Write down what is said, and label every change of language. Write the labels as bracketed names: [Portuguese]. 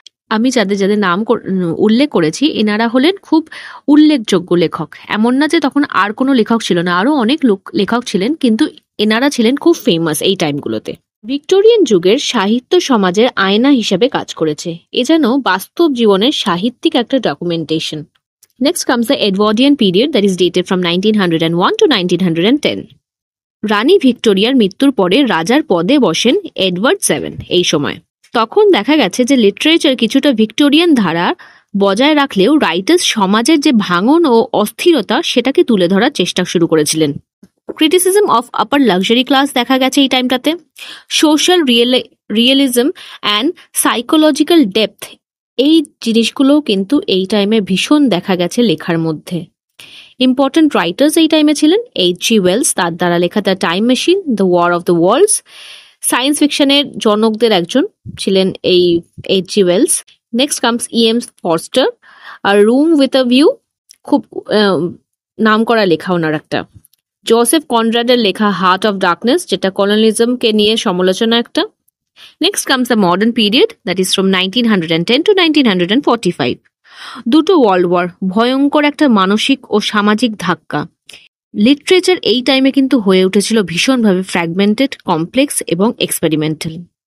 [Bangla] আমি যাদের যাদের নাম উল্লেখ করেছি এনারা হলেন খুব উল্লেখযোগ্য লেখক। এমন না যে তখন আর কোনো লেখক ছিল না, আরো অনেক লেখক ছিলেন, কিন্তু এনারা ছিলেন খুব ফেমাস এই টাইমগুলোতে। ভিক্টোরিয়ান যুগের সাহিত্য সমাজের আয়না হিসেবে কাজ করেছে। এ যেন বাস্তব জীবনের সাহিত্যিক একটা documentation. [English] Next comes the Edwardian period that is dated from 1901 to 1910. [Bangla] রানী ভিক্টোরিয়ার মৃত্যুর পরে রাজার পদে বসেন এডওয়ার্ড 7 এই সময়। তখন দেখা গেছে যে লিটারেচার কিছুটা ভিক্টোরিয়ান ধারা বজায় রাখলেও রাইটার্স সমাজের যে ভাঙন ও অস্থিরতা সেটাকে তুলে ধরার চেষ্টা শুরু করেছিলেন। Criticism of upper luxury class দেখা গেছে এই টাইমটাতে। Social realism and psychological depth, এই জিনিসগুলো কিন্তু এই টাইমে ভীষণ দেখা গেছে লেখার মধ্যে। ইম্পর্টেন্ট রাইটার্স এই টাইমে ছিলেন H.G. ওয়েলস, তার দ্বারা লেখা the time machine, the war of the world's. Science ফিকশনের জনকদের একজন ছিলেন এই H.G. Wales. [English] next comes [Bangla] E.M. Forster, আর room with a view, খুব নাম করা লেখা ওনার একটা। জোসেফ কনরাডের লেখা হার্ট অফ ডার্কনেস, যেটা কলোনিজমকে নিয়ে সমালোচনা একটা। [English] Next comes the modern period that is from 1910 to 1945. [Bangla] দুটো ওয়ার্ল্ড ওয়ার, ভয়ঙ্কর একটা মানসিক ও সামাজিক ধাক্কা। লিটারেচার এই টাইমে কিন্তু হয়ে উঠেছিল ভীষণভাবে ফ্র্যাগমেন্টেড, কমপ্লেক্স এবং এক্সপেরিমেন্টাল।